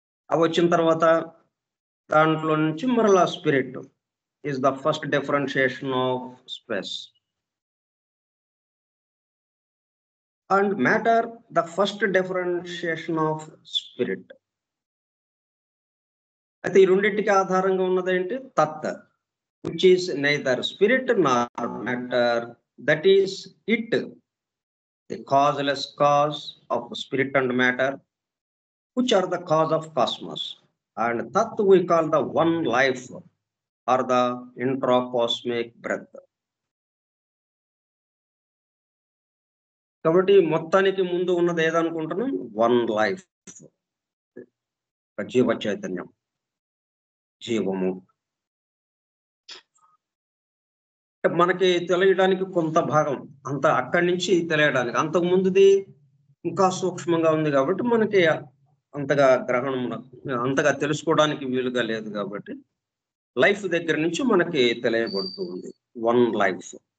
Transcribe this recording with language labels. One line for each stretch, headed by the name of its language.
Telugu: అవి వచ్చిన తర్వాత దాంట్లో నుంచి మరలా
English: Spirit is the first differentiation of space. And matter the first differentiation of spirit.
Telugu: అయితే ఈ రెండింటికి ఆధారంగా ఉన్నదేంటి?
English: తత్, which is neither spirit nor matter, that is it, the causeless cause of spirit and matter, which are the cause of cosmos, and that we call the one life or the intracosmic breath.
Telugu: కాబట్టి మొత్తానికి ముందు ఉన్నది ఏదనుకుంటున్నాం? One life, జీవ చైతన్యం, జీవము. మనకి తెలియడానికి కొంత భాగం అంత అక్కడి నుంచి తెలియడానికి, అంతకు ముందుది ఇంకా సూక్ష్మంగా ఉంది కాబట్టి మనకి అంతగా అంతగా తెలుసుకోవడానికి వీలుగా లేదు కాబట్టి లైఫ్ దగ్గర నుంచి మనకి తెలియబడుతూ ఉంది. One life.